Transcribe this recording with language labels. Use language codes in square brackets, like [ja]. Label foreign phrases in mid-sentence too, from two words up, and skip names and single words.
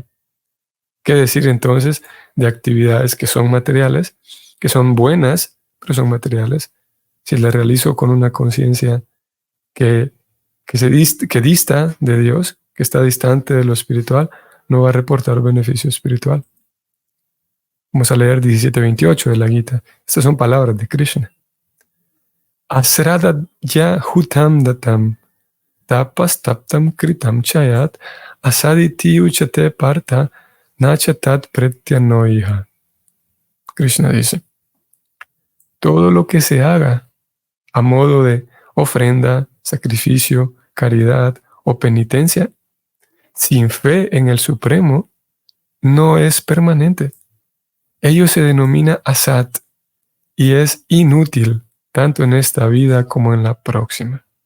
[es] ¿Qué decir entonces de actividades que son materiales, que son buenas, pero son materiales? Si las realizo con una conciencia que dista de Dios, que está distante de lo espiritual, no va a reportar beneficio espiritual. Vamos a leer 17:28 de la Gita. Estas son palabras de Krishna. [sa] अश्रद्धया हुतं दत्तं तपस्तप्तं कृतं च यत् असदित्युच्यते पार्थ न च तत्प्रेत्य नो इह. [es] Krishna dice, todo lo que se haga a modo de ofrenda, sacrificio, caridad o penitencia, sin fe en el Supremo, no es permanente. Ello se denomina asat y es inútil tanto en esta vida como en la próxima.